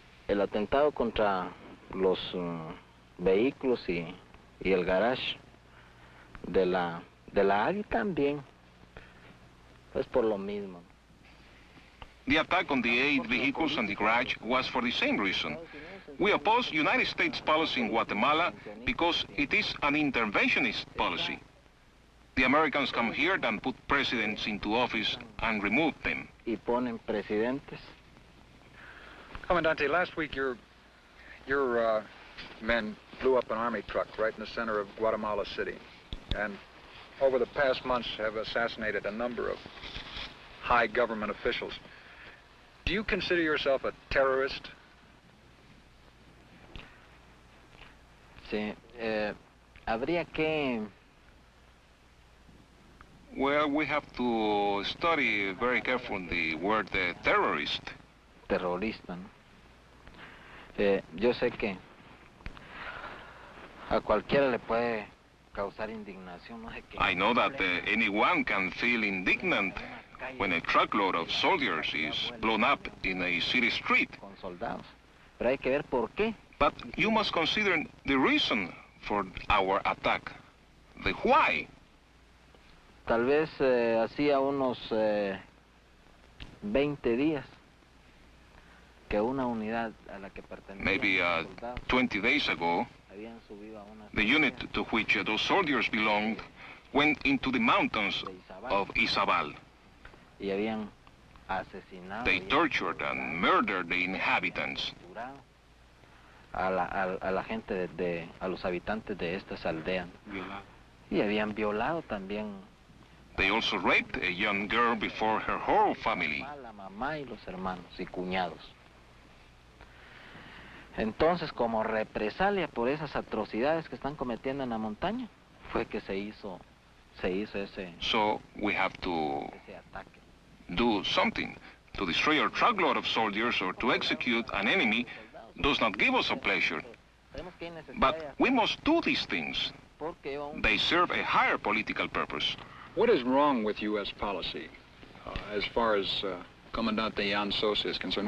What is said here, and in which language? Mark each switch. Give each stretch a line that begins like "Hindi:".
Spanish: El atentado contra los vehículos y el garage de la AGI también es por lo mismo.
English: The attack on the 8 vehicles and the garage was for the same reason. We oppose United States policy in Guatemala because it is an interventionist policy. The Americans come here and put presidents into office and remove them.
Spanish: Y ponen presidentes.
English: Commandante, last week your men blew up an army truck right in the center of Guatemala City, and over the past months have assassinated a number of high government officials. Do you consider yourself a terrorist?
Spanish: Sí, habría que...
English: Well, we have to study very carefully the word terrorist.
Spanish: Terrorista, ¿no? Yo sé que a cualquiera le puede causar indignación, no sé qué.
English: I know that anyone can feel indignant when a truckload of soldiers is blown up in a city street.
Spanish: Con soldados. Pero hay que ver por qué.
English: But you must consider the reason for our attack, the why.
Spanish: Tal vez hacía unos 20 días que una unidad a la que pertenecía.
English: Maybe 20 days ago, the unit to which those soldiers belonged went into the mountains of Izabal.
Spanish: Y habían asesinado.
English: They tortured and murdered the inhabitants.
Spanish: A la gente a los habitantes de estas aldeas. Y habían violado también
English: They also raped a young girl before her whole family.
Spanish: a la mamá y los hermanos y cuñados. Entonces, como represalia por esas atrocidades que están cometiendo en la montaña, fue que se hizo ese
English: So we have to
Spanish: ataque.
English: do something. To destroy our truckload of soldiers or to execute an enemy does not give us a pleasure. But we must do these things. They serve a higher political purpose. What is wrong with U.S. policy as far as Comandante Jan Sosa is concerned?